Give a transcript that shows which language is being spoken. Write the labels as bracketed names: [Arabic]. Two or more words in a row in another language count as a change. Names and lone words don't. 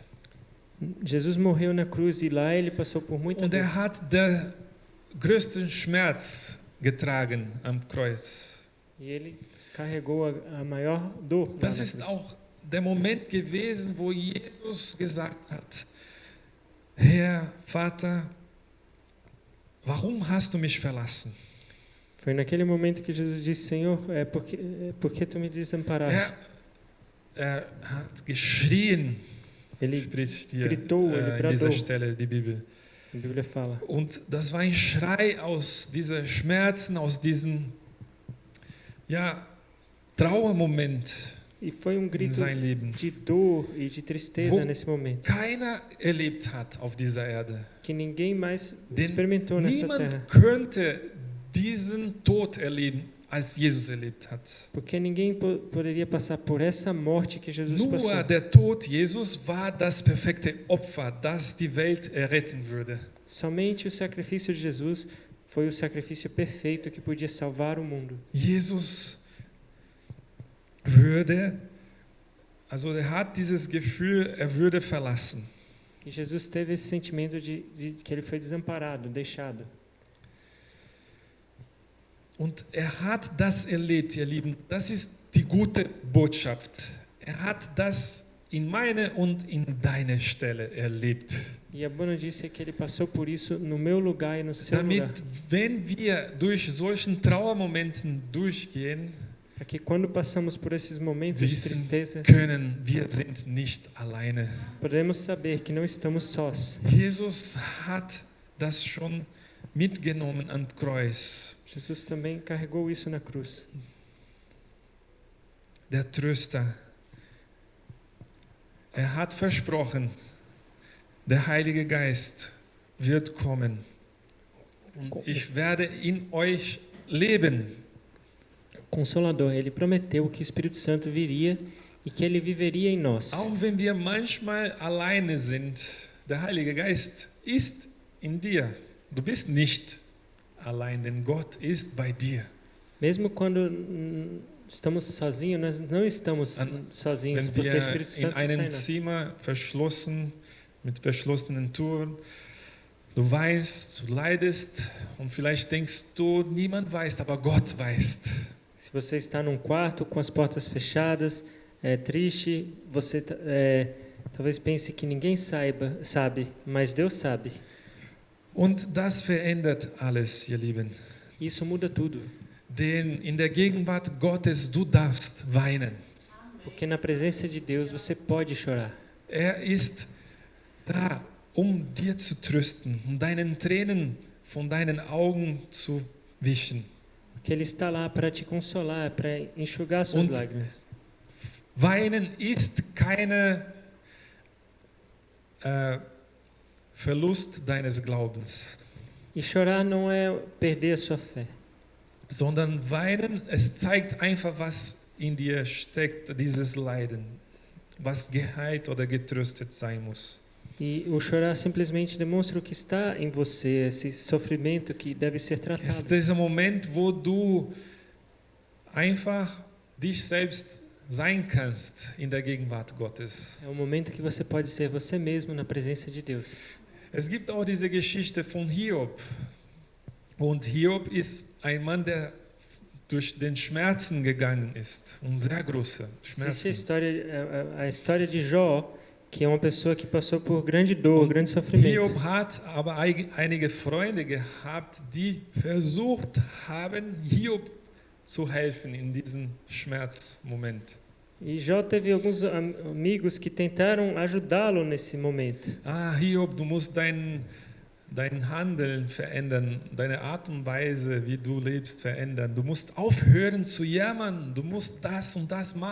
[Portuguese] Jesus morreu na cruz e lá Ele passou por muita [German] Und [Portuguese] dor. [German] hat den größten Schmerz getragen am Kreuz. [Portuguese] E Ele carregou a maior dor. Lá [German] Das [Portuguese] na [German] ist [Portuguese] cruz. [German] auch der Moment gewesen, wo Jesus gesagt hat, Herr, Vater, warum hast du mich verlassen? [Portuguese] Foi naquele momento que Jesus disse, Senhor, por que tu me desamparaste? [German] Er hat geschrien, [Portuguese] Ele [German] spricht hier [Portuguese] gritou, ele [German] in dieser [Portuguese] bradou. [German] Stelle die Bibel. [Portuguese] A Bíblia fala. [German] Und das war ein Schrei aus diesen Schmerzen, aus diesem Trauermoment [Portuguese] E foi [German] in [Portuguese] grito [German] sein Leben, [Portuguese] de dor e de tristeza [German] Wo- [Portuguese] nesse momento, [German] keiner erlebt hat auf dieser Erde. [Portuguese] que ninguém mais [German] Denn [Portuguese] experimentou nessa [German] niemand [Portuguese] terra. [German] könnte diesen Tod erleben, als Jesus erlebt hat. [Portuguese] Porque ninguém poderia passar por essa morte que Jesus [German] Nur [Portuguese] passou. [German] der Tod Jesus war das perfekte Opfer, das die Welt erretten würde. [Portuguese] Somente o sacrifício de Jesus foi o sacrifício perfeito que podia salvar o mundo. [German] Jesus er hat dieses Gefühl, er würde verlassen. [Portuguese] E Jesus teve esse sentimento de que ele foi desamparado, deixado. [German] Und er hat das erlebt, ihr Lieben. Das ist die gute Botschaft. Er hat das in meine und in deine Stelle erlebt. [Portuguese] E a boa notícia é que ele passou por isso no meu lugar e no seu lugar. [German] Damit, wenn wir durch solchen Trauermomenten durchgehen, [Portuguese] Para que quando passamos por esses momentos de [German] wissen [Portuguese] tristeza, [German] können, wir sind nicht alleine. [Portuguese] podemos saber que não estamos sós. [German] Jesus hat das schon mitgenommen am Kreuz. [Portuguese] Jesus também carregou isso na cruz. [German] Der Tröster. Er hat versprochen, der Heilige Geist wird kommen. Und ich werde in euch leben. [Portuguese] Consolador, ele prometeu que o Espírito Santo viria e que ele viveria em nós. [German] Auch wenn wir manchmal alleine sind, der Heilige Geist ist in dir. Du bist nicht allein, denn Gott ist bei dir. [Portuguese] Mesmo quando estamos sozinhos, nós não estamos sozinhos, [German] Wenn [Portuguese] porque o [German] wir [Portuguese] Espírito [German] in [Portuguese] Santo está em [German] einem [Portuguese] nós. [German] Zimmer verschlossen, mit verschlossenen Türen, du weinst, du leidest und vielleicht denkst du, niemand weiß, aber Gott weiß. [Portuguese] Se você está num quarto com as portas fechadas, triste, você talvez pense que ninguém sabe, mas Deus sabe. [German] Und das verändert alles, ihr Lieben. [Portuguese] Isso muda tudo, [German] Denn in der Gegenwart Gottes, du darfst weinen. [Portuguese] porque na presença de Deus você pode chorar. [German] Er ist da, dir zu trösten, deinen Tränen von deinen Augen zu wischen. [Portuguese] Porque Ele está lá para te consolar, para enxugar suas [German] Und [Portuguese] lágrimas. [German] Weinen ist keine Verlust deines Glaubens, [Portuguese] E chorar não é perder a sua fé, [German] sondern weinen, es zeigt einfach, was in dir steckt, dieses Leiden, was geheilt oder getröstet sein muss. [Portuguese] e o chorar simplesmente demonstra o que está em você, esse sofrimento que deve ser [German] Es ist [Portuguese] tratado. [German] dieser Moment, wo du einfach dich selbst sein kannst in der Gegenwart Gottes. [Portuguese] É o momento que você pode ser você mesmo na presença de Deus. [German] Es gibt auch diese Geschichte von Hiob. Und Hiob ist ein Mann, der durch den Schmerzen gegangen ist. Und sehr große [Portuguese] Existe [German] Schmerzen. [Portuguese] a história de Jó, que é uma pessoa que passou por grande dor, grande sofrimento. [German] Hiob hat aber einige Freunde gehabt, die versucht haben, Hiob zu helfen in diesem Schmerzmoment. [Portuguese] E Jó teve alguns amigos que tentaram ajudá-lo nesse momento. [German] Hiob, du musst deinen dein Handeln verändern, deine Art und Weise, wie du lebst, verändern. Du musst aufhören zu jammern, du musst das und das [Portuguese] E